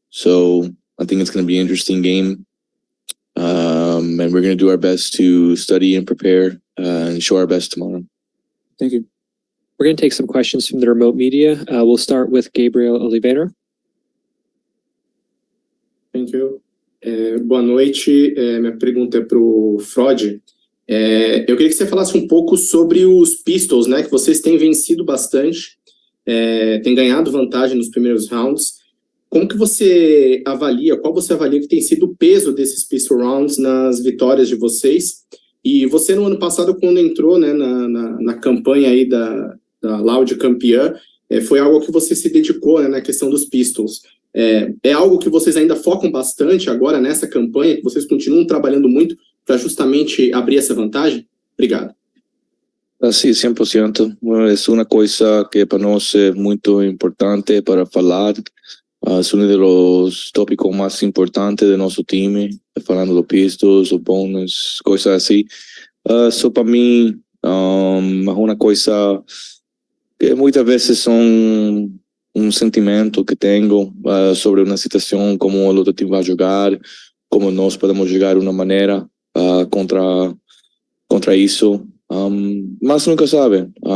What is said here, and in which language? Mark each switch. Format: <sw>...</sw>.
<en>So I think it's going to be an interesting game. And we're going to do our best to study and prepare and show our best tomorrow. Thank you. We're going to take some questions from the remote media. We'll start with Gabriel Oliveira. Thank you.</en> <pt>Boa noite. Minha pergunta é para o Frod. Eu queria que você falasse um pouco sobre os Pistols, né? Que vocês têm vencido bastante, têm ganhado vantagem nos primeiros rounds. Como que você avalia, qual você avalia que tem sido o peso desses Pistol Rounds nas vitórias de vocês? E você no ano passado, quando entrou, né, na campanha aí da Loud campeã, foi algo que você se dedicou, né, na questão dos Pistols. É algo que vocês ainda focam bastante agora nessa campanha, que vocês continuam trabalhando muito para justamente abrir essa vantagem? Obrigado.</pt> <es>Sí, 100%. Es una cosa que para nosotros es muy importante para hablar. Es uno de los tópicos más importantes de nuestro team, hablando de los Pistols, los bonus, cosas así. Eso para mí es una cosa que muchas veces son un sentimiento que tengo sobre una situación, como el otro team va a jugar, como nos podemos llegar de una manera contra eso.</es> <pt>Mas nunca sabe.</pt>